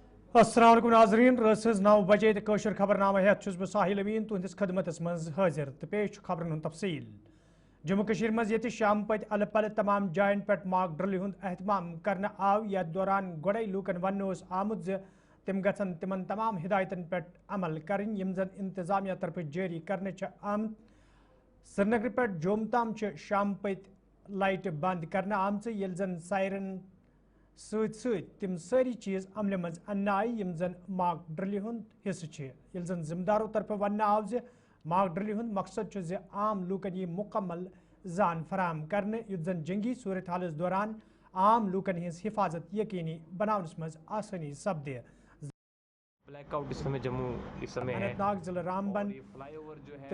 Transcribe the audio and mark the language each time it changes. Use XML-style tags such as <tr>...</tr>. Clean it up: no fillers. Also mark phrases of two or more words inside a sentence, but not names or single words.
<ks>السلام علیکم ناظرین رس 9 بجے کوشر خبرنامہ ہیت چھس بہ ساحل امین تہندس خدمتس مز حاضر تو پیش خبرن ہند تفصیل جموں کشیر مز یت شام پت الہ پلہ تمام جائن پہ</ks> <en>mock drill</en> <ks>ہند اہتمام کرنا آو یتھ دوران گوڑے لوکن ون آمت تم گھن تمن تمام ہدایتن پہ عمل کرن یم زن انتظامیہ طرف جاری کرنے آمت سری نگر پہ جوم تام شام پت لائٹ بند کرنا آمت یل زن سائرن تم ساری چیز عمل مز ان آئی یم زن</ks> <en>mock drill</en> <ks>ہند حصہ یل زن ذمہ دارو طرف ون آو</ks> <en>mock drill</en> <ks>ہند مقصد عام لوکن یہ مکمل زان فراہم کرنے یت زن جنگی صورت حالس دوران عام لوکن ہز حفاظت یقینی بناونس مز آسانی سپدے</ks> <en>blackout</en> <hi>اس سمے جموں اس سمے ہے اننت ناگ ضلع رامبن</hi> <en>flyover</en> <hi>جو ہے</hi>